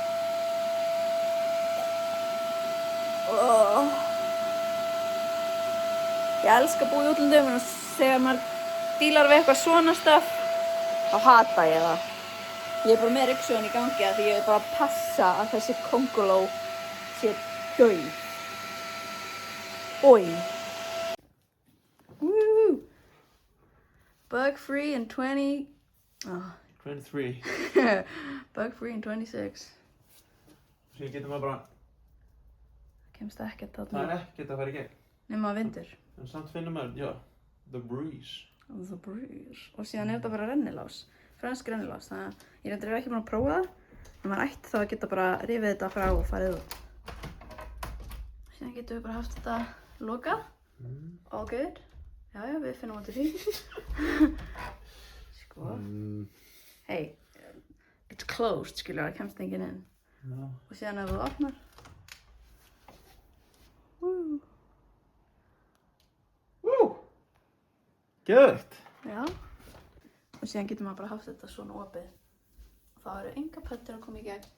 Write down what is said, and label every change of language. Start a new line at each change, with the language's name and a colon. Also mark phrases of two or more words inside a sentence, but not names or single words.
Icelandic: Ég elska að búa í útlöndum en þegar maður dílar við eitthvað svona stöf þá hata ég það. Ég er bara með ryksugan í gangi af því ég vil bara passa að þessi kónguló sé dauð. Oj. Woo!
English: Bug free in 23. Bug free in 26.
Icelandic: Svo getur maður bara... Kemst ekkert þarna. Það er ekkert að fara í gegn. Nema vindur. En samt finnur maður, já,
English: the breeze. The breeze.
Icelandic: Og síðan er þetta bara rennilás. Fransk rennilás. Þannig að ég er ekki búin að prófa það. En maður ætti þá að geta bara rifið þetta frá og farið út. Síðan getum við bara haft þetta lokað.
English: All good.
Icelandic: Já, við finnum út í því. Sko.
English: Hey, it's closed,
Icelandic: skilur, það kemst enginn inn. Já. Og síðan ef þú opnar. Geðveikt. Já. Og síðan getur maður bara haft þetta svona opið. Og þá eru enga pöttur að koma í gegn.